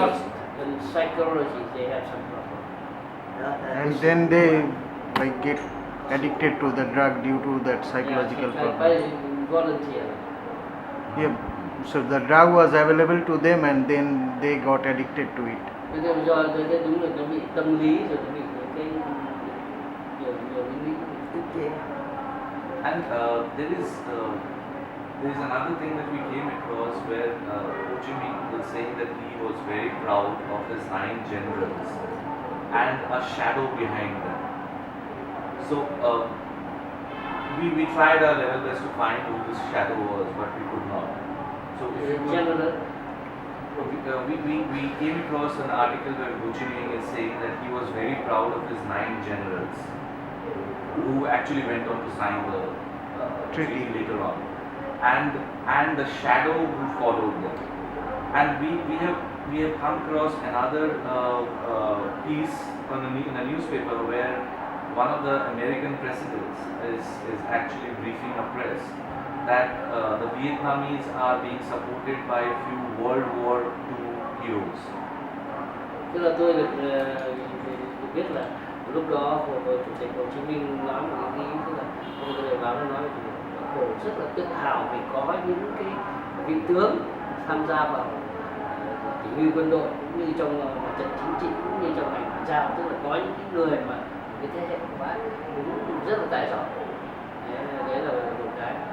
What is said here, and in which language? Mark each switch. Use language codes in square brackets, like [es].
[en] lost and psychology they have some problem. [vi] đó là [en] And [vi] cái [en] then [vi] sự- [en] they like get addicted to the drug due to that psychological Yeah, problem. by volunteer. Yeah, so the drug was available to them and then they got addicted to it. [vi] Bây giờ do cái đúng là nó bị tâm lý rồi, nó bị cái nhiều lý. tiết chế. [en] And there is another thing that we came across where Ho Chi Minh was saying that he was very proud of his 9 generals and a shadow behind them. So we tried our level best to find who this shadow was, but we could not. So if you could, General. we came across an article where Ho Chi Minh is saying that he was very proud of his 9 generals who actually went on to sign the treaty later on, and the shadow who followed them. And we have come across another piece in a newspaper where one of the American presidents is actually briefing a press that the Vietnamese are being supported by a few World War II heroes. [vi] Tức là tôi được biết là lúc đó chủ tịch Hồ Chí Minh nói một cái ý, tức là ông tôi báo nói là Hồ rất là tự hào vì có những cái vị tướng tham gia vào chỉ huy quân đội cũng như trong mặt trận chính trị cũng như trong ngành ngoại giao, tức là có những cái người mà cái thế hệ của bác cũng rất là tài giỏi. Đấy là một cái.